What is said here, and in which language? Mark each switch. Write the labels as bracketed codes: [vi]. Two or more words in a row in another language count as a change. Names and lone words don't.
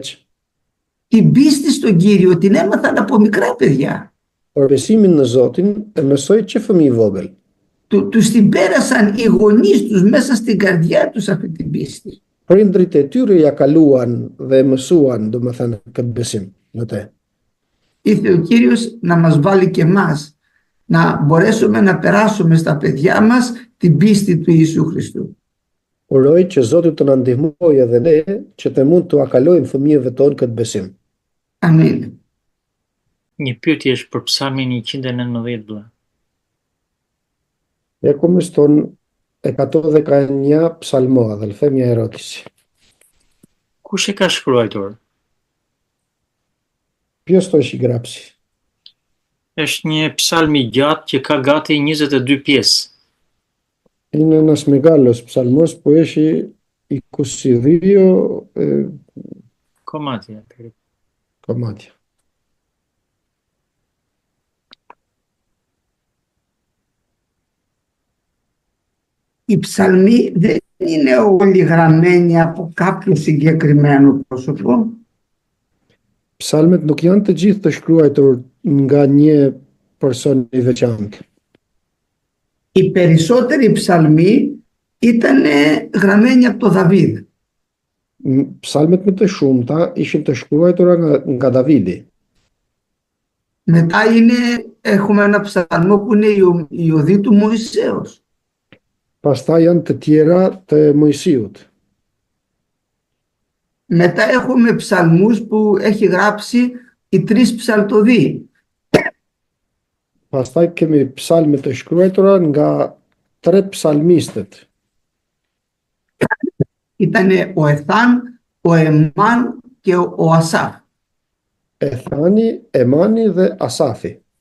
[el] Την πίστη στον Κύριο την έμαθαν από μικρά παιδιά. [sq] por besimin në Zotin e mësoi që fëmijë vogël. [el] Τους την πέρασαν οι γονείς τους μέσα στην καρδιά τους αυτή την πίστη. [sq] Prindrit e tyre ja kaluan dhe mësuan, domethënë, këtë besim në te. [el] Ήρθε ο Κύριος να μας βάλει και εμάς να μπορέσουμε να περάσουμε στα παιδιά μας την πίστη του Ιησού Χριστού. [sq] Uroj që Zoti të na ndihmojë edhe ne që të mund t'u kalojmë fëmijëve tonë këtë besim. Amin. Një pyetje është për Psalmin 119 vëlla. [el] Έχουμε στον 119 ψαλμό, αδελφέ, μια ερώτηση. [sq] Kush e ka shkruar? [el] Ποιος το έχει γράψει? [sq] Është një psalm i gjatë që ka gati 22 pjesë. [el] Είναι ένας μεγάλος ψαλμός που έχει 22 [sq] Komandja. [el] κομμάτια. Οι ψαλμοί δεν είναι όλοι γραμμένοι από κάποιο συγκεκριμένο πρόσωπο. [sq] Psalmet nuk janë të gjithë të shkruar nga një person i veçantë. [el] Οι περισσότεροι ψαλμοί ήταν γραμμένοι από τον Δαβίδ. [sq] Psalmet më të shumta ishin të shkruara nga Davidi. [el] Μετά έχουμε ένα ψαλμό που είναι η οδή του Μωυσέως. [sq] Pastaj janë të tjera të Mojsiut. [el] Μετά έχουμε ψαλμούς που έχει γράψει οι τρεις ψαλτοδοί. [sq] Pastaj kemi psalme të shkruara nga 3 psalmistët. [el] Ήταν ο Εθάν, ο Εμάν και ο Ασάφ. [sq] Ethani, Emani dhe Asafi.